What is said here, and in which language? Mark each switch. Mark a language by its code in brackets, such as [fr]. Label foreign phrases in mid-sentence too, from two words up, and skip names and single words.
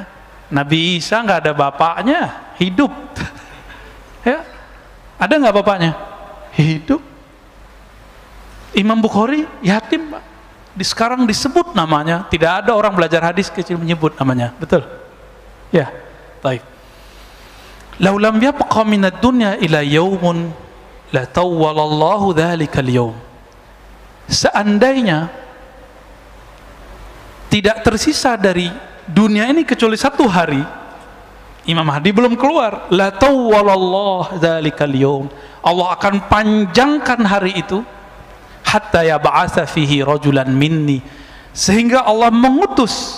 [id] Nabi Isa nggak ada bapaknya, hidup. Ya, ada nggak bapaknya? Hidup. Imam Bukhari yatim Pak. Sekarang disebut namanya, tidak ada orang belajar hadis kecil menyebut namanya, betul? Ya, baik. [ar] لو لم يبق من الدنيا إلا يوم لطول الله ذلك اليوم. [id] Seandainya tidak tersisa dari dunia ini kecuali satu hari, Imam Mahdi belum keluar. [ar] لطول الله ذلك اليوم. [id] Allah akan panjangkan hari itu [ar] حتى يبعث فيه رجلا مني, [id] sehingga Allah mengutus.